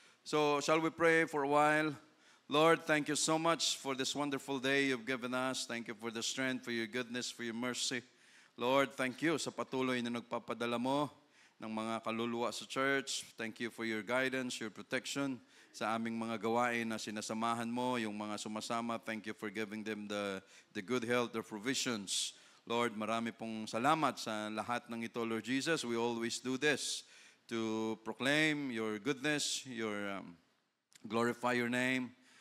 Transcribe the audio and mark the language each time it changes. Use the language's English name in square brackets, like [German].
[English] So, shall we pray for a while? Lord, thank you so much for this wonderful day you've given us. Thank you for the strength, for your goodness, for your mercy. [Filipino] Lord, thank you sa patuloy na nagpapadala mo ng mga kaluluwa sa church. [English] Thank you for your guidance, your protection [Filipino] sa aming mga gawain na sinasamahan mo, yung mga sumasama. [English] Thank you for giving them the good health, the provisions. [Filipino] Lord, marami pong salamat sa lahat ng ito, Lord Jesus. [English] We always do this to proclaim your goodness, your glorify your name.